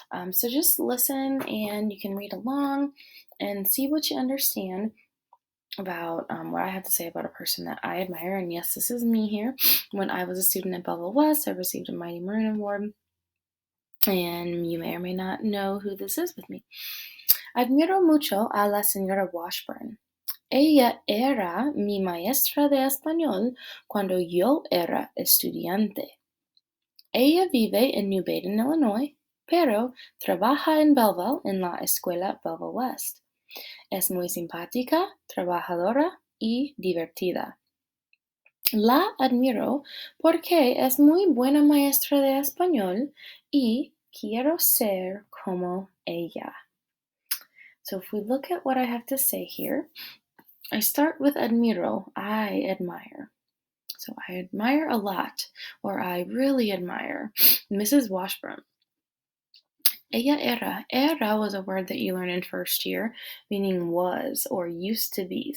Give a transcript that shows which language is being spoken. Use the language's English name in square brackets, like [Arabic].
[English] So just listen and you can read along and see what you understand about what I have to say about a person that I admire. And yes, this is me here. When I was a student at Belleville West, I received a Mighty Maroon Award, and you may or may not know who this is with me. [Spanish] Admiro mucho a la señora Washburn. Ella era mi maestra de español cuando yo era estudiante. Ella vive en New Baden, Illinois, pero trabaja en Belleville en la escuela Belleville West. Es muy simpática, trabajadora y divertida. La admiro porque es muy buena maestra de español y quiero ser como ella. [English] So if we look at what I have to say here, I start with admiro, I admire. So I admire a lot, or I really admire Mrs. Washburn. [Spanish] Ella era. [English] Era was a word that you learn in first year, meaning was or used to be.